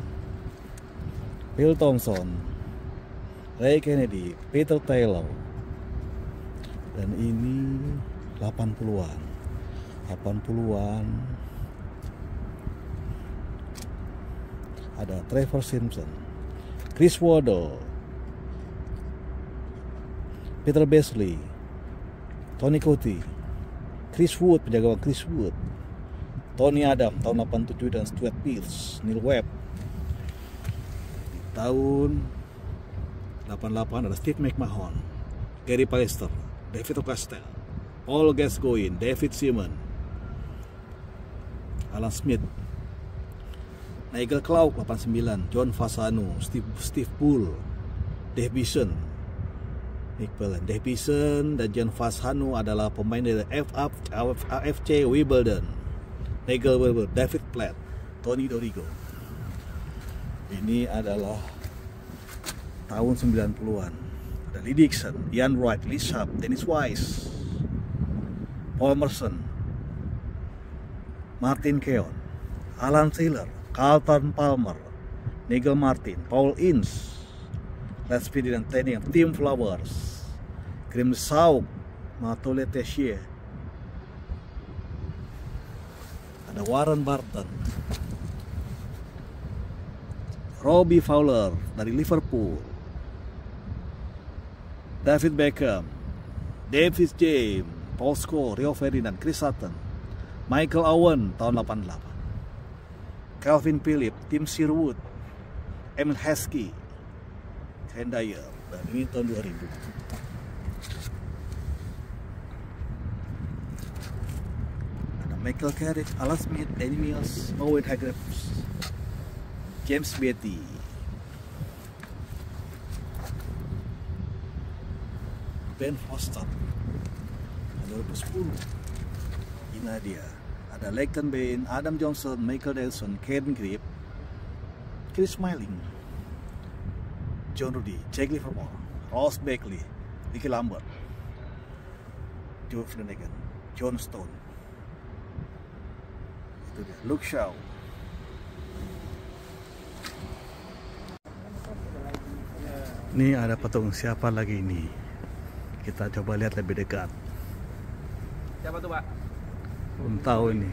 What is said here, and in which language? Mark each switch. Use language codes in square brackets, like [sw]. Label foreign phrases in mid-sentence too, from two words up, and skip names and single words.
[id] Bill Thompson, Ray Kennedy, Peter Taylor. Dan ini 80-an. 80-an. Ada Trevor Simpson, Chris Waddle, Peter Beasley, Tony Coty, Chris Wood, penjaga gawang Chris Wood, Tony Adam tahun 87 dan Stuart Pearce, Neil Webb. Di tahun 88 ada Steve McMahon, Gary Pallister, David O'Castle, Paul Gascoigne, David Seaman, Alan Smith, Nigel Clough 89, John Fasano, Steve Bull, Dave Bison, Nick Pellen. Dave Bison dan John Fasano adalah pemain dari AFC Wimbledon. Nigel Wilbur, David Platt, Tony Dorigo. Ini adalah tahun 90-an. Ada Lee Dixon, Ian Wright, Lee Sharp, Dennis Wise, Paul Merson, Martin Keown, Alan Taylor, Carlton Palmer, Nigel Martin, Paul Ince, Let's Speed dan Training, Team Flowers, Grim Sauk, Matole Tessier, ada Warren Barton, Robbie Fowler dari Liverpool, David Beckham, David James, Paul Scholes, Rio Ferdinand, Chris Sutton, Michael Owen tahun 88, Calvin Phillips, Tim Sherwood, Emil Heskey, Ken Dyer, dan ini tahun 2000. Ada Michael Carrick, Alan Smith, Danny Mills, Owen Hargreaves, James Beattie, Ben Foster, 2010. Ini dia. Ada Leighton Bain, Adam Johnson, Michael Nelson, Ken Grip, Chris Smalling, John Rudy, Jake Livermore, Ross Beckley, Ricky Lambert, Joe Flanagan, John Stone. Itu dia. Luke Shaw. Ini ada patung siapa lagi ini? Kita coba lihat lebih dekat. Siapa tuh, Pak? Belum tahu ini.